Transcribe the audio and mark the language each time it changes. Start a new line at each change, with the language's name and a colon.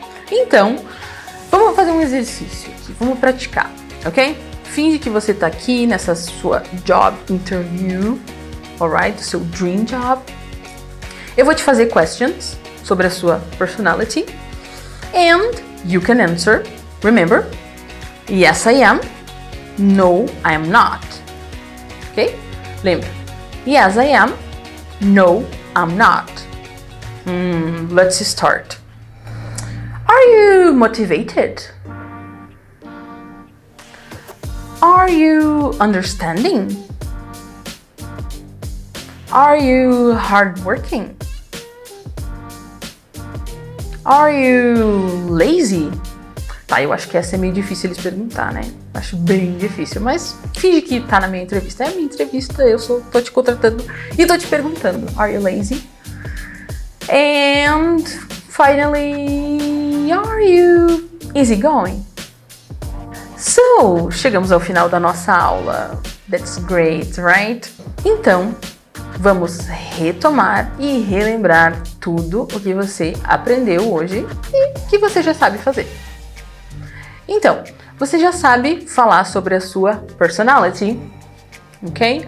Portuguese: Então, vamos fazer um exercício aqui, vamos praticar, ok? Finge que você está aqui nessa sua
English: job interview,
Portuguese: alright? Do seu
English: dream job.
Portuguese: Eu vou te fazer questions sobre a sua personality
English: and you can answer. Remember, yes I am, no I am not. Ok?
Portuguese: Lembra?
English: Yes I am, no I'm not. Let's start. Are you motivated? Are you understanding? Are you hardworking? Are you lazy?
Portuguese: Tá, eu acho que essa é meio difícil eles perguntar, né? Acho bem difícil, mas finge que tá na minha entrevista. É a minha entrevista, tô te contratando e tô te perguntando.
English: Are you lazy? And finally, are you easygoing?
Portuguese: So, chegamos ao final da nossa aula.
English: That's great, right?
Portuguese: Então, vamos retomar e relembrar tudo o que você aprendeu hoje e que você já sabe fazer. Então, você já sabe falar sobre a sua personality, ok?